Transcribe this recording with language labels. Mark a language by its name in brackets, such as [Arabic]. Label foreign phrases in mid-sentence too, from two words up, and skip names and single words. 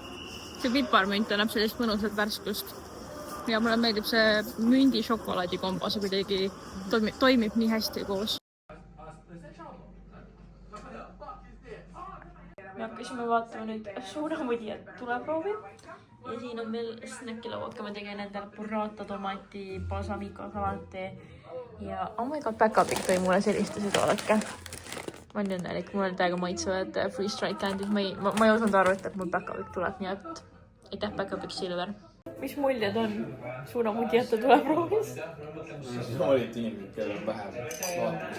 [Estonian] See piparmünt annab sellist mõnusat värskust. Ja mulle meeldib see mündi šokolaadikombo, see kuidagi toimib nii hästi koos. Me hakkasime vaatama nüüd suunamudijat tuleproovi. Ja siin on veel snäkkilauak, ma tegin endale burrata, tomati, balsamico salati. [English] Ja oh my god, [Estonian] Päkapikk tõi mulle sellistused oodake. Ma olen õnnelik, mulle täiega maitsevad Free Strike Candies. Ma ei osanud arvata, et mul Päkapikk tuleb, nii et aitäh Päkapikk Silver. Mis muljed on suunamudijate tuleproovis? Olid inimesed, kellel on vähem vaatamist.